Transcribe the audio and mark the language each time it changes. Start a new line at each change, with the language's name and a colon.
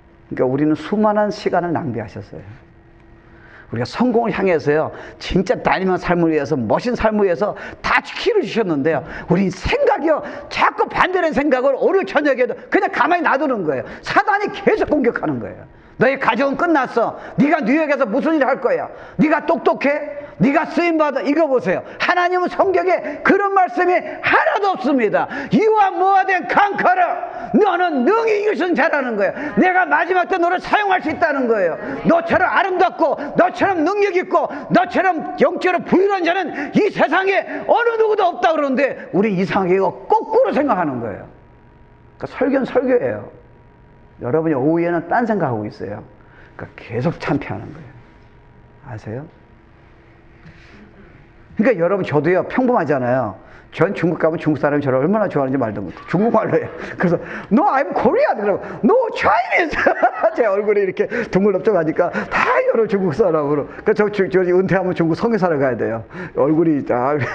Korean: 그러니까 우리는 수많은 시간을 낭비하셨어요. 우리가 성공을 향해서요 진짜 다니는 삶을 위해서 멋진 삶을 위해서 다 키를 주셨는데요 우리 생각이요 자꾸 반대된 생각을 오늘 저녁에도 그냥 가만히 놔두는 거예요. 사단이 계속 공격하는 거예요. 너의 가정은 끝났어. 네가 뉴욕에서 무슨 일을 할 거야. 네가 똑똑해? 네가 쓰임받아. 이거 보세요. 하나님은 성경에 그런 말씀이 하나도 없습니다.
English: You are more than conqueror.
Korean: 너는 능히 이길 수 있는 자라는 거예요. 내가 마지막 때 너를 사용할 수 있다는 거예요. 너처럼 아름답고 너처럼 능력 있고 너처럼 영적으로 부유한 자는 이 세상에 어느 누구도 없다 그러는데 우리 이상하게 이거 거꾸로 생각하는 거예요. 그러니까 설교는 설교예요. 여러분이 오후에는 딴 생각하고 있어요. 그러니까 계속 참패하는 거예요. 아세요? 그러니까 여러분 저도요 평범하잖아요. 전 중국 가면 중국 사람이 저를 얼마나 좋아하는지 말도 못해. 중국말로 해요. 그래서
English: No, I'm Korean.
Korean: 그러고
English: No, Chinese.
Korean: 제 얼굴이 이렇게 둥글럽적하니까 다 여러 중국 사람으로. 그러니까 저 은퇴하면 중국 성교사를 가야 돼요. 얼굴이 다.